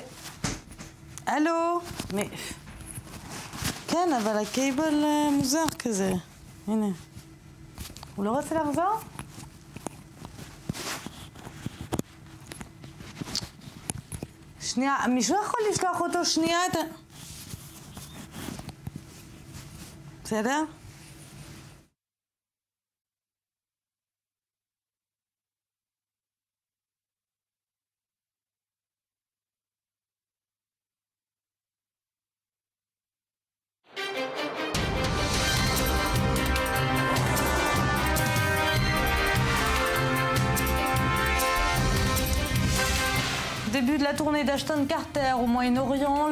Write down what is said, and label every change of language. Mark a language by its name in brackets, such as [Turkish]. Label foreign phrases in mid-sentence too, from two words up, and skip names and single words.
[Hebrew] הלו? כן, אבל הקייבל מוזר כזה. הנה. הוא לא רוצה לחזור? שנייה, מישהו יכול לשלוח אותו שנייה את ה... בסדר? [French] Début de la tournée d'Ashton Carter au Moyen-Orient,